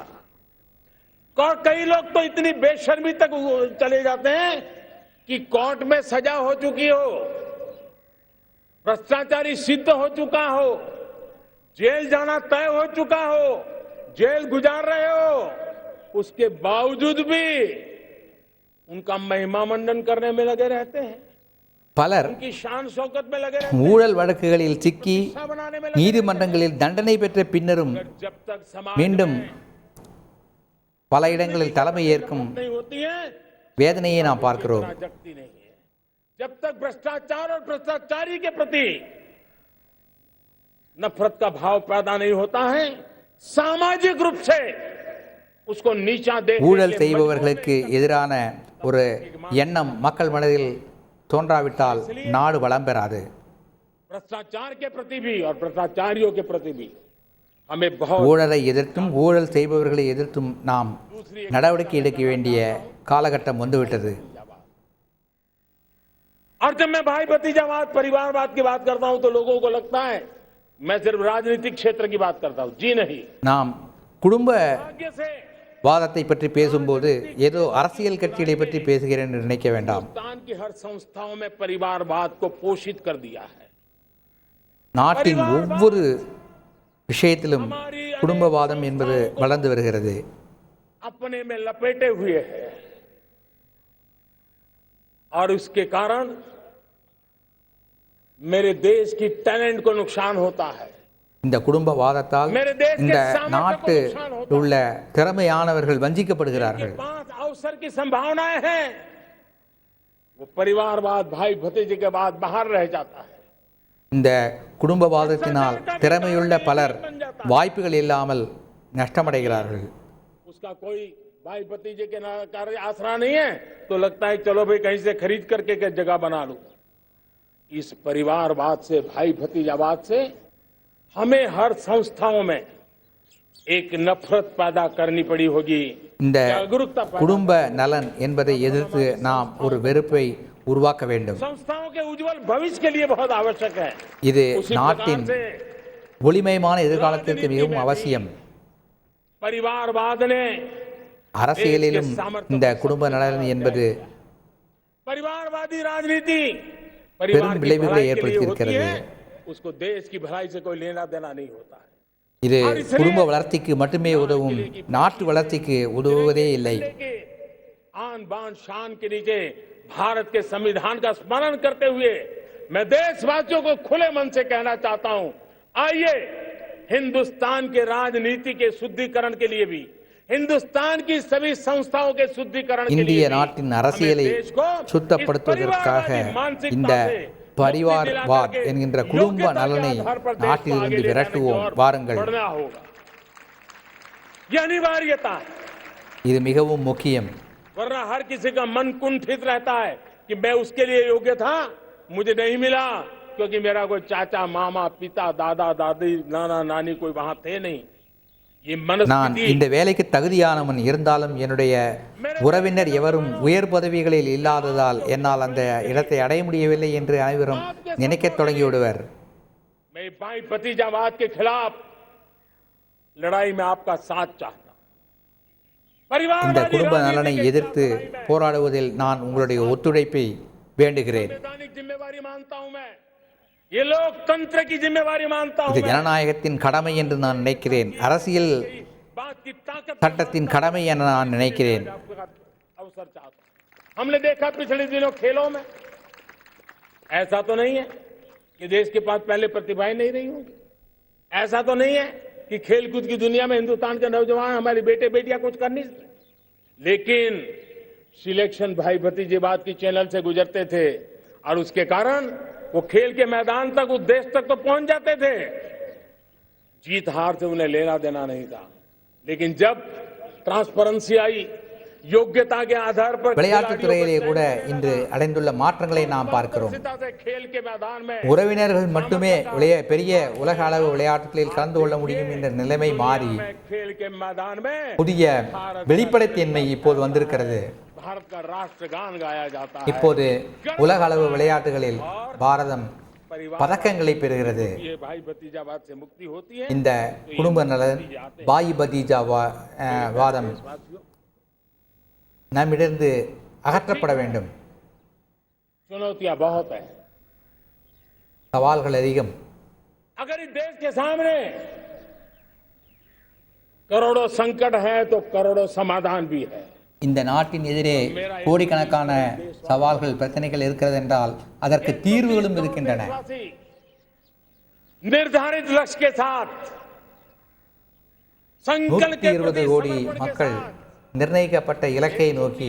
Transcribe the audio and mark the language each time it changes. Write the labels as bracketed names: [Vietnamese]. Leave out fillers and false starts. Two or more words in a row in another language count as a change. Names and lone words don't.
[Hindi] और कई लोग तो इतनी बेशर्मी तक चले जाते हैं कि कोर्ट में सजा हो चुकी हो, भ्रष्टाचारी सिद्ध हो चुका हो, जेल जाना तय हो चुका हो, जेल गुजार रहे हो, उसके बावजूद भी उनका महिमा मंडन करने में लगे रहते हैं. [Tamil] பலர் [Hindi] उनकी शान शौकत में लगे रहते [Tamil] ஊழல் வழக்குகளில் சிக்கி [Hindi] हैं, बनाने में लगे. [Tamil] நீதிமன்றங்களில் தண்டனை பெற்ற பின்னரும் [Hindi] जब तक समाज [Tamil] மீண்டும் [Hindi] में [Tamil] பல இடங்களில் தலைமை ஏற்கும் [Hindi] नहीं होती है, [Tamil] வேதனையை நாம் பார்க்கிறோம். [Hindi] जगती नहीं है. जब तक भ्रष्टाचार और भ्रष्टाचारी के प्रति नफरत का भाव पैदा नहीं होता है, सामाजिक रूप से उसको नीचा देख [Tamil] ஊழல் செய்பவர்களுக்கு எதிரான ஒரு எண்ணம் மக்கள் மனதில் தோன்றாவிட்டால் நாடு வளம் பெறாது. [Hindi] भ्रष्टाचार के प्रति भी और भ्रष्टाचारियों के प्रति भी हमें बहुत [Tamil] ஊழலை எதிர்த்தும் ஊழல் செய்பவர்களை எதிர்த்தும் நாம் நடவடிக்கை எடுக்க வேண்டிய காலகட்டம் வந்துவிட்டது. [Hindi] और जब मैं भाई भतीजावाद परिवारवाद की बात करता हूं तो लोगों को लगता है मैं सिर्फ राजनीतिक क्षेत्र की बात करता हूं. जी नहीं. [Tamil] நாம் குடும்ப [Hindi] भाग्य से [Tamil] வாதத்தை பற்றி பேசும்போது ஏதோ அரசியல் கட்சிகளை பற்றி பேசுகிறேன் என்று நினைக்க வேண்டாம். [Hindi] हिंदुस्तान की हर संस्थाओं में परिवारवाद को पोषित कर दिया है. [Tamil] நாட்டின் ஒவ்வொரு விஷயத்திலும் குடும்பவாதம் என்பது வளர்ந்து வருகிறது. [Hindi] अपने में लपेटे हुए है और उसके कारण मेरे देश की टैलेंट को नुकसान होता है. [Tamil] இந்த குடும்பவாதத்தால் இந்த நாட்டில் உள்ள திறமையானவர்கள் வஞ்சிக்கப்படுகிறார்கள். [Hindi] पांच अवसर की संभावनाएं हैं, वो परिवारवाद भाई भतीजे के बाद बाहर रह जाता है. [Tamil] இந்த குடும்பவாதத்தினால் திறமையுள்ள பலர் வாய்ப்புகள் இல்லாமல் நஷ்டமடைகிறார்கள். [Hindi] उसका कोई भाई भतीजे के कार्य आसरा नहीं है तो लगता है चलो भाई कहीं से खरीद करके के जगह बना लूं. इस परिवारवाद से भाई भतीजावाद से हमें हर संस्थाओं में एक नफरत पैदा करनी पड़ी होगी. [Tamil] இந்த [Hindi] जागरूकता पैदा. [Tamil] குடும்ப நலன் என்பதை எதிர்த்து நாம் ஒரு வெறுப்பை உருவாக்க வேண்டும். [Hindi] संस्थाओं के उज्जवल भविष्य के लिए बहुत आवश्यक है. [Tamil] இது [Hindi] उसी [Tamil] நாட்டின் [Hindi] प्रकार से [Tamil] ஒளிமயமான எதிர்காலத்திற்கு மிகவும் அவசியம். [Hindi] परिवारवाद ने [Tamil] அரசியலிலும் இந்த குடும்ப நலன் என்பது [Hindi] परिवारवादी राजनीति [Tamil] பெரும் விளைவுகளை [Hindi] भलाई के लिए होती [Tamil] ஏற்படுத்தியிருக்கிறது. [Hindi] है, उसको देश की भलाई से कोई लेना देना नहीं होता है. [Tamil] இது குடும்ப வளர்ச்சிக்கு மட்டுமே உதவும், நாட்டு வளர்ச்சிக்கு உதவுவதே இல்லை. [Hindi] आन बान शान के नीचे भारत के संविधान का स्मरण करते हुए मैं देशवासियों को खुले मन से कहना चाहता हूं, आइए हिंदुस्तान के राजनीति के शुद्धिकरण के लिए भी, हिंदुस्तान की सभी संस्थाओं के शुद्धिकरण के [Tamil] இந்திய [Hindi] लिए [Tamil] நாட்டின் அரசியலை சுத்தப்படுத்துவதற்காக இந்த பரிவார்வாத் என்கின்ற குடும்ப நலனை நாட்டிலிருந்து விரட்டுவோம். வாருங்கள், [Hindi] अनिवार्यता. [Tamil] இது மிகவும் முக்கியம். [Hindi] वरना हर किसी का मन कुंठित रहता है कि मैं उसके लिए योग्य था, मुझे नहीं मिला क्योंकि मेरा कोई चाचा मामा पिता दादा दादी नाना नानी कोई वहां थे नहीं. ये [Tamil] நான் [Hindi] मनस्थिति [Tamil] இந்த வேலைக்கு தகுதியானவன் இருந்தாலும் என்னுடைய உறவினர் எவரும் உயர் பதவிகளில் இல்லாததால் என்னால் அந்த இடத்தை அடைய முடியவில்லை என்று அனைவரும் நினைக்கத் தொடங்கிவிடுவர். [Hindi] मैं भाई भतीजावाद के खिलाफ लड़ाई में आपका साथ चाहता हूं. [Tamil] இந்த குடும்ப நலனை எதிர்த்து போராடுவதில் நான் உங்களுடைய ஒத்துழைப்பை வேண்டுகிறேன். [Hindi] संवैधानिक जिम्मेवारी मानता हूं मैं, ये लोकतंत्र की जिम्मेवारी मानता हूं [Tamil] இது [Hindi] मैं. [Tamil] ஜனநாயகத்தின் கடமை என்று நான் நினைக்கிறேன். அரசியல் [Hindi] बात की ताकत [Tamil] சட்டத்தின் கடமை என நான் நினைக்கிறேன். [Hindi] अवसर चाहता हूं. हमने देखा पिछले दिनों खेलों में, ऐसा तो नहीं है कि देश के पास पहले प्रतिभाएं नहीं रही होंगी. ऐसा तो नहीं है कि खेलकूद की दुनिया में हिंदुस्तान के नौजवान हमारे बेटे बेटियां कुछ कर नहीं सकते. लेकिन सिलेक्शन भाई भतीजेवाद की चैनल से गुजरते थे और उसके कारण वो खेल के मैदान तक, उस देश तक तो पहुंच जाते थे. जीत हार से उन्हें लेना देना नहीं था. लेकिन जब ट्रांसपेरेंसी आई, योग्यता के आधार पर [Tamil] விளையாட்டுத் துறையிலே கூட இன்று அடைந்துள்ள மாற்றங்களை நாம் பார்க்கிறோம். [Hindi] से खेल के मैदान में [Tamil] உறவினர்கள் மட்டுமே பெரிய உலக அளவு விளையாட்டுகளில் கலந்து கொள்ள முடியும் என்ற நிலைமை மாறி [Hindi] खेल के मैदान में [Tamil] புதிய வெளிப்படைத்தன்மை இப்போது வந்திருக்கிறது. [Hindi] भारत का राष्ट्रगान गाया जाता है. [Tamil] இப்போது உலக அளவு விளையாட்டுகளில் பாரதம் பதக்கங்களை பெறுகிறது. [Hindi] ये भाई भतीजावाद से मुक्ति होती है. [Tamil] இந்த குடும்ப நலன் [Hindi] भाई भतीजा [Tamil] வாதம் நம்மிடந்து அகற்றப்பட வேண்டும். [Hindi] चुनौतियां बहुत है, [Tamil] சவால்கள் அதிகம். [Hindi] अगर इस देश के सामने करोड़ों संकट है तो करोड़ों समाधान भी है. [Tamil] இந்த நாட்டின் எதிரே கோடிக்கணக்கான சவால்கள் பிரச்சனைகள் இருக்கிறது என்றால் அதற்கு தீர்வுகளும் இருக்கின்றன. [Hindi] निर्धारित लक्ष्य के साथ [Tamil] 120 கோடி மக்கள் நிர்ணயிக்கப்பட்ட இலக்கை நோக்கி